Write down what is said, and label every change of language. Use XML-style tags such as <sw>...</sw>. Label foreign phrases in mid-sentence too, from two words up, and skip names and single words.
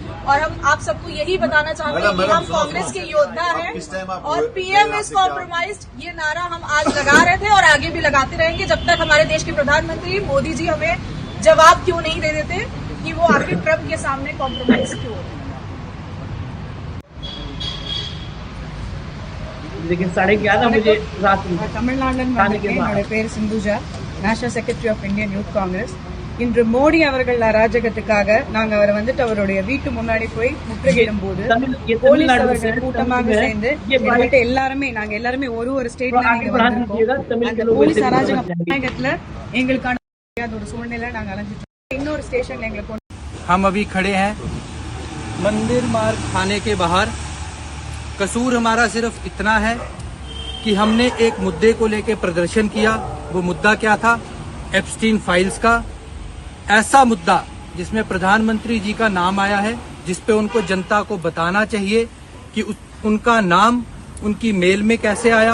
<hi>और हम आप सबको यही बताना चाहते हैं कि हम कांग्रेस के योद्धा हैं और</hi> <en>PM is compromised,</en> <hi>ये नारा हम आज लगा रहे थे और आगे भी लगाते रहेंगे जब तक हमारे देश के प्रधानमंत्री मोदी जी हमें जवाब क्यों नहीं दे देते कि वो आखिर ट्रम्प के सामने कॉम्प्रोमाइज क्यों होते। लेकिन 11:30 बजे रात में</hi> <ta>தமிழ்நாட்டில்</ta> <hi>खाने के बाद</hi> <ta>என்னோட பேர் சிந்துஜா,</ta> <en>National Secretary of Indian Youth Congress.</en> <ta>இன்று மோடி அவர்கள் அராஜகத்துக்காக நாங்க அவரை வந்துட்டு அவருடைய வீட்டு முன்னாடி போய் முற்றுகையிடும் போது</ta> <hi>ये</hi> <ta>போலீஸ்</ta> <hi>तमिलनाडु से</hi> <ta>அவர்கள் கூட்டமாக</ta> <hi>है।</hi> <ta>சேர்ந்து</ta> <hi>ये</hi> <ta>எங்கள்கிட்ட நாங்க எல்லாருமே ஒரு ஸ்டேட்ல</ta> <hi>तो</hi> <ta>நீங்க</ta> <hi>आगे बढ़ा</hi> <ta>வந்திருக்கோம்.</ta> <hi>दीजिएगा, तमिल</hi> <ta>அந்த</ta> <hi>के लोग</hi> <ta>போலீஸ்</ta> <hi>वैसे भी</hi> <ta>அராஜக</ta> <hi>समझ जाएंगे।</hi> <ta>நாயகத்துல எங்களுக்கான முடியாத ஒரு சூழ்நிலை நாங்க அலைஞ்சிட்டு இருக்கோம். இன்னொரு ஸ்டேஷன்ல எங்களை கொண்டு</ta> <hi>हम अभी खड़े हैं मंदिर मार्ग थाने के बाहर। कसूर हमारा सिर्फ इतना है कि हमने एक मुद्दे को लेकर प्रदर्शन किया। वो मुद्दा क्या था? एप्स्टीन फाइल्स का। ऐसा मुद्दा जिसमें प्रधानमंत्री जी का नाम आया है, जिस पे उनको जनता को बताना चाहिए कि उनका नाम उनकी मेल में कैसे आया।</hi>